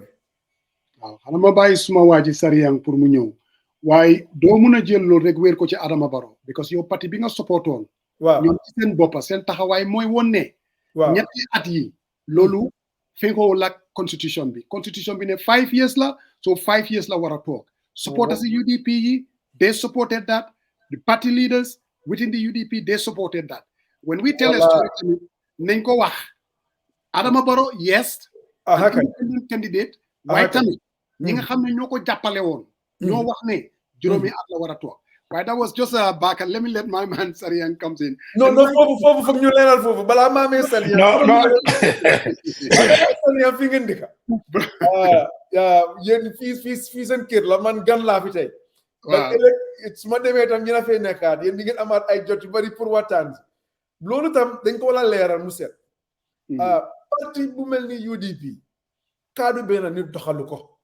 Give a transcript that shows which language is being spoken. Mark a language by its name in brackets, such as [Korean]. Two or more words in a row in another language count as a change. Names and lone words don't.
[Wolof] waaw xanaa ma bàyyi suma waa ji Sariyang pour mu ñëw waaye doo mun a jël loolu rek wéer ko ci Adama Barrow because yow parti bi nga supportoon waaw ñoom ci seen boppa seen taxawaay mooy woon ne ñetti at yi loolu fenkowul ak constitution bi ne [English] 5 years [Wolof] la so [English] 5 years [Wolof] la war a toog [English] supporters yi UDP yi they supported that the party leaders within the UDP they supported that when we tell a story [Wolof] tamit nañ ko wax [English] Adama Barrow yes independent candidate [Wolof] waaye tamit ñi nga xam ne ñoo ko jàppale woon ñoo wax ne juróomi at la war a toog waaye [English] that was just a back let me let my man Sariyang comes in [Wolof] non foofu foog ñu leeral foofu balaa maa mee Sariyang Sariyang fi ngeen dëkka yéen fii seen kër la man gan laa fi tey ndax ëllëg su ma demee tam ñu na fay nekkaat yéen di ngeen amaat ay jot yu bari pour waxtaan loolu tam dañ ko war a leeral mu set parti bu mel ni UDP kaddu benn nit doxalu ko